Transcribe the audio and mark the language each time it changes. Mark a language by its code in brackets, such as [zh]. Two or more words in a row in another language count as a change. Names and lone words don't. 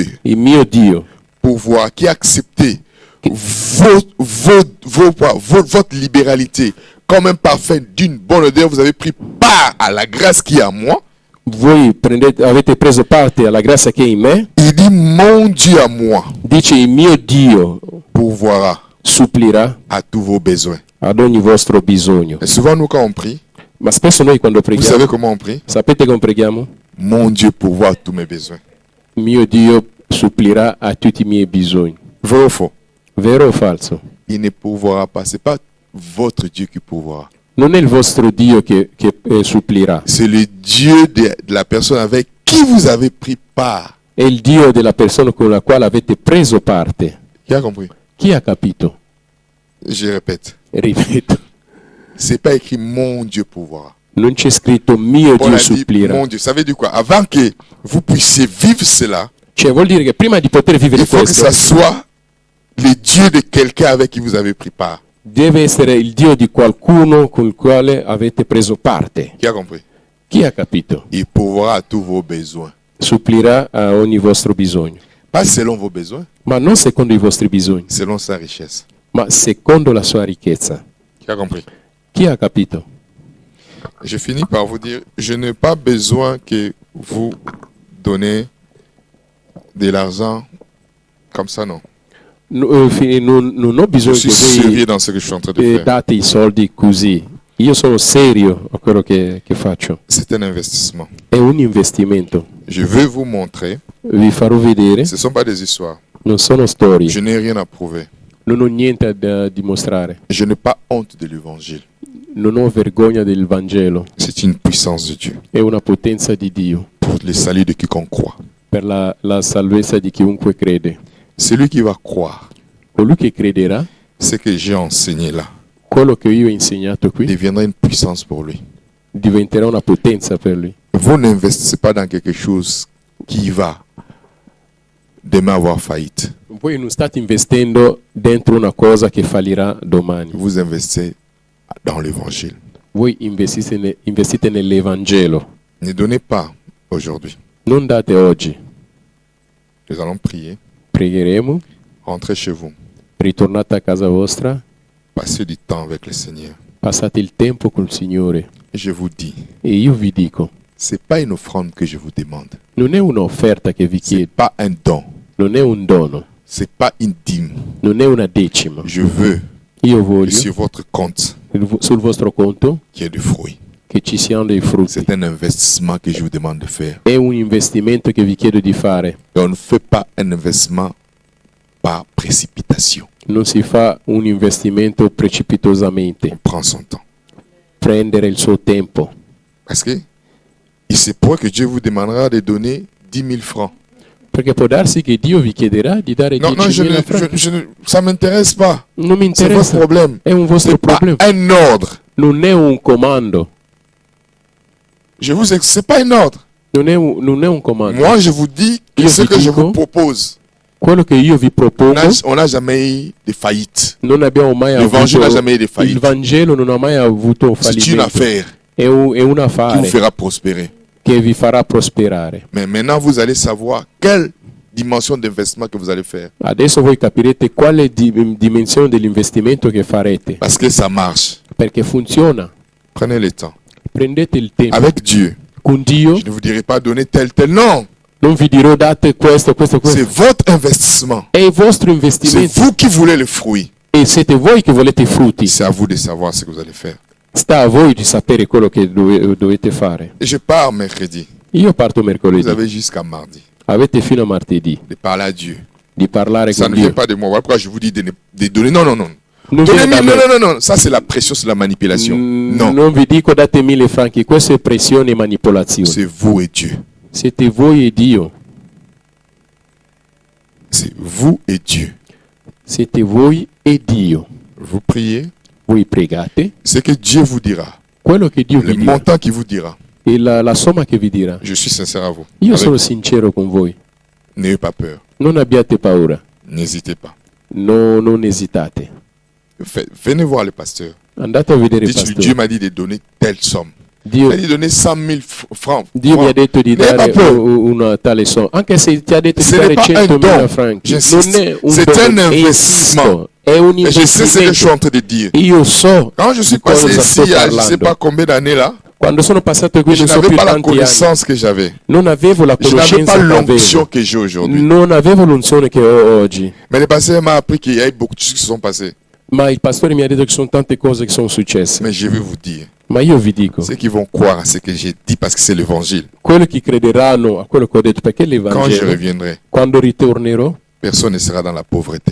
[it] Il mio Dio [fr] pourvoir qui a accepté votre libéralité comme un parfum d'une bonne odeur. Vous avez pris part à la grâce qui est à moi. [it] voi avete preso parte alla grazia che è in me. [fr] Il dit mon Dieu à moi [it] Dice il mio Dio [fr] pourvoira [it] supplirà [fr] à tous vos besoins. [it] ad ogni vostro bisogno. [fr] Et souvent nous quand on prie, [it] Ma spesso noi quando [fr] Vous savez [it] preghiamo, [fr] comment on prie? [it] sapete come preghiamo? [fr] Mon Dieu pourvoit tous mes besoins. [it] Mio Dio supplirà a tutti i miei bisogni. [fr] Vrai ou faux? [it] Vero o falso? [fr] Il ne pourvoira pas. Ce n'est pas votre Dieu qui pourvoira. [it] Non è il vostro Dio che supplirà, [fr] C'est le Dieu de la personne avec qui vous avez pris part. [it] è il Dio della persona con la quale avete preso parte. [fr] Qui a compris? [it] Chi ha capito? [fr] Je répète. [it] Ripeto, [fr] C'est pas écrit mon Dieu pourvoira. [it] non c'è scritto mio Paul Dio [fr] a dit [it] supplirà. [fr] mon Dieu. Ça veut dire quoi? Avant que vous puissiez vivre cela, [it] Cioè vuol dire che prima di poter vivere [fr] il faut que [it] questo, [fr] ça soit le Dieu de quelqu'un avec qui vous avez pris part. [it] deve essere il Dio di qualcuno con il quale avete preso parte. [fr] Qui a compris? [it] Chi ha capito? [fr] Il pourvoira à tous vos besoins. [it] Supplirà a ogni vostro bisogno, [fr] Pas selon vos besoins, [it] ma non secondo i vostri bisogni, [fr] selon sa richesse. [it] ma secondo la sua ricchezza. [fr] Qui a compris? [it] Chi ha capito? [fr] Je finis par vous dire, je n'ai pas besoin que vous donnez de l'argent comme ça, non. [it] Non ho [fr] Je [it] bisogno [fr] suis [it] che [fr] sérieux [it] voi [fr] dans ce que je suis en train de faire. [it] date i soldi così. Io sono serio a quello che faccio. [fr] C'est un investissement. [it] È un investimento. [fr] Je veux vous montrer, [it] Vi farò vedere, [fr] ce ne sont pas des histoires. [it] non sono storie, [fr] Je n'ai rien à prouver. [it] non ho niente da dimostrare, [fr] Je n'ai pas honte de l'évangile. [it] non ho vergogna del Vangelo, [fr] C'est une puissance de Dieu [it] è una potenza di Dio [fr] pour le salut de quiconque croit. [it] per la salvezza di chiunque crede. [fr] Celui qui va croire, [it] Colui che crederà, [fr] ce que j'ai enseigné là, [it] quello che io ho insegnato qui, [fr] deviendra une puissance pour lui. [it] diventerà una potenza per lui. [fr] Vous n'investissez pas dans quelque chose qui va demain avoir faillite. [it] Voi non state investendo dentro una cosa che fallirà domani. [fr] Vous investissez dans l'évangile. [it] Voi investite nell'Evangelo. [fr] Ne donnez pas aujourd'hui. [it] Non date oggi. [fr] Nous allons prier. [it] Pregheremo, [fr] Rentrez chez vous. [it] ritornate a casa vostra, [fr] Passez du temps avec le Seigneur. [it] passate il tempo col Signore. [fr] Et je vous dis, [it] E io vi dico, [fr] c'est pas une offrande que je vous demande. [it] non è un'offerta che vi [fr] C'est [it] chiedo, [fr] pas un don. [it] non è un dono, [fr] C'est pas une dîme. [it] non è una decima. [fr] Je veux [it] Io [fr] que [it] voglio [fr] sur votre compte [it] sul vostro conto [fr] qu'il y ait du fruit. [it] che ci siano dei frutti. [fr] C'est un investissement que je vous demande de faire. [it] È un investimento che vi chiedo di fare. [fr] Et on ne fait pas un investissement par précipitation. [it] Non si fa un investimento precipitosamente. [fr] On prend son temps. [it] Prendere il suo tempo. [fr] Parce que il se pourrait que Dieu vous demandera de donner 10 000 francs. [it] Perché può darsi che Dio vi chiederà di dare [fr] Non, non, [it] 10.000 franchi. [fr] ça ne m'intéresse pas. [it] Non mi [fr] C'est votre [it] interessa. [fr] problème. [it] È un vostro [fr] C'est pas [it] problema. [fr] un ordre. [it] Non è un comando. [fr] C'est pas un ordre. [it] Non è un comando. [fr] Moi, je vous dis que [it] Io [fr] ce [it] vi [fr] que je [it] dico- [fr] vous propose, [it] Quello che io vi propongo, [fr] on n'a jamais eu de faillite. [it] non abbiamo mai [fr] L'Evangile n'a [it] avuto. [fr] jamais eu de [it] Il [fr] faillite. [it] Vangelo non ha mai avuto [fr] C'est une [it] fallimento. [fr] affaire [it] È un [fr] qui vous [it] affare [fr] fera prospérer. [it] che vi farà prosperare. [fr] Mais maintenant, vous allez savoir quelle dimension d'investissement que vous allez faire. [it] Adesso voi capirete quale dimensione dell'investimento che farete, [fr] Parce que ça marche. [it] perché funziona. [fr] Prenez le temps. [it] Prendete il tempo [fr] Avec Dieu, [it] con Dio. [fr] je ne vous dirai pas donner tel. [it] Non. Non vi dirò date questo. [fr] C'est votre investissement. [it] È il vostro [fr] C'est [it] investimento [fr] vous qui voulez le fruit. [it] e siete voi che volete i frutti. [fr] C'est à vous de savoir ce que vous allez faire. [it] Sta a voi di sapere quello che dovete fare. [fr] Et je pars mercredi. [it] Io parto [fr] Vous [it] mercoledì. [fr] avez jusqu'à mardi [it] Avete fino a martedì [fr] de parler à Dieu. [it] di parlare [fr] Ça [it] con [fr] ne vient [it] Dio. [fr] pas de moi. Voilà pourquoi je vous dis de donner. [it] Non. Non [fr] Donnez [it] viene da [fr] 1000. [it] me. [fr] Non. Ça, c'est la pression, c'est la manipulation. [it] Non. Non vi dico date 1.000 franchi, questo è pressione e manipolazione. [fr] C'est vous et Dieu. [it] Siete voi e Dio. [fr] C'est vous et Dieu. [it] Siete voi e Dio. [fr] Vous priez. [it] Voi pregate, [fr] C'est que Dieu vous dira. [it] quello che Dio [fr] Le [it] vi dirà [fr] montant qu'il vous dira. [it] e la somma che vi dirà. [fr] Je suis sincère à vous. [it] Io [fr] Avec- [it] sono sincero con voi. [fr] N'ayez pas peur. [it] Non abbiate paura, [fr] N'hésitez pas. [it] non esitate. [fr] Venez voir le pasteur. [it] Andate a vedere il [fr] Dites-lui, Dieu [it] pastore. [fr] m'a dit de donner telle somme. [it] Dio, [fr] Il m'a dit de donner 100 000 francs. [it] Dio mi ha detto di [fr] N'ayez [it] dare [fr] pas peur. [it] una tale somma, anche se ti ha detto di [fr] Ce [it] dare [fr] n'est pas un [it] 100.000 [fr] don. [it] franchi. [fr] J'insiste. [it] Non è un [fr] C'est [it] dono, [fr] un [it] e [fr] investissement. [it] insisto, è un [fr] Et je sais ce que je suis [it] investimento. [fr] en train de dire. [it] Io so [fr] Quand je suis [it] di cosa [fr] passé [it] sto [fr] ici, il y a je ne sais [it] parlando. [fr] pas combien d'années là, [it] Quando sono passato qui [fr] je [it] non so [fr] n'avais [it] più [fr] pas la [it] tanti anni, [fr] connaissance que j'avais. [it] non avevo la [fr] Je n'avais [it] conoscenza [fr] pas [it] che [fr] l'onction [it] avevo. [fr] que j'ai aujourd'hui. [it] Non avevo l'unzione che ho oggi. [fr] Mais le pasteur m'a appris qu'il y a eu beaucoup de choses qui se sont passées. [it] Ma il pastore mi ha detto che ci sono tante cose che sono successe. [fr] Mais je vais vous dire, [it] Ma io vi dico, [fr] ceux qui vont croire à ce que j'ai dit parce que c'est l'évangile, [it] quelli che crederanno a quello che ho detto, perché [fr] quand je [it] l'Evangelo, [fr] reviendrai, [it] quando ritornerò, [fr] personne ne sera dans la pauvreté.